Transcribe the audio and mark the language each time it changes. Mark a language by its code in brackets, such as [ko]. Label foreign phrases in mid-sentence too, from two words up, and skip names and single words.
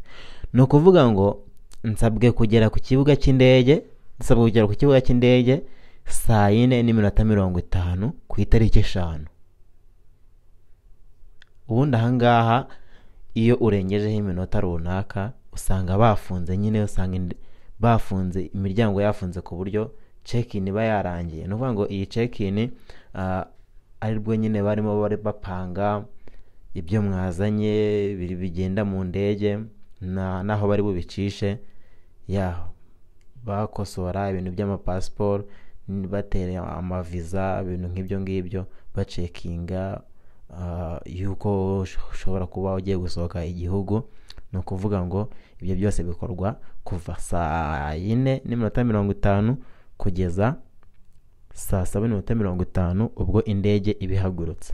[rw] No kuvuga ngo nsabwe kugera ku kibuga cy'indege, saa 4:50 ku itariki 5. Ubundi ahangaha iyo urengejeho iminota runaka usanga bafunze, nyine usanga bafunze imiryango yafunze ku buryo check-in iba yarangiye. No kuvuga ngo iyi check-in aribwo nyine barimo bari bapanga ibyo mwazanye bigenda mu ndege naho bari bubicishe, bakosora ibintu by'amapassport, batera amaviza, ibintu nk'ibyo ngibyo, bacekinga yuko ushobora kuba ugiye gusohoka igihugu ni ukuvuga ngo ibyo byose bikorwa kuva saa 4:50 kugeza saa 7:50 ubwo indege ibihagurutse.